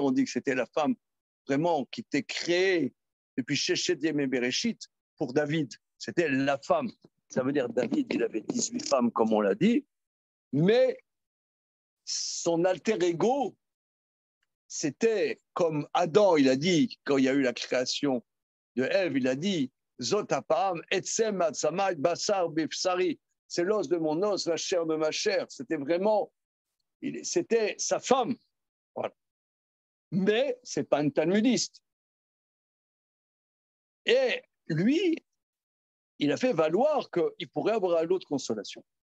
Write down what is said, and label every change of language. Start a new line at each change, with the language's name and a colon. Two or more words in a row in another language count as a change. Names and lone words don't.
French: On dit que c'était la femme vraiment qui était créée depuis
Hebrew: ששת ימי בראשית
French: pour David. C'était la femme. Ça veut dire David, il avait 18 femmes, comme on l'a dit, mais son alter ego, c'était comme Adam, il a dit, quand il y a eu la création de Ève, il a dit
Hebrew: זאת הפעם, עצם מעצמי, בשר מבשרי.
French: C'est l'os de mon os, la chair de ma chair. C'était vraiment, c'était sa femme. Voilà. Mais ce n'est pas un talmudiste. Et lui, il a fait valoir qu'il pourrait avoir l'autre consolation.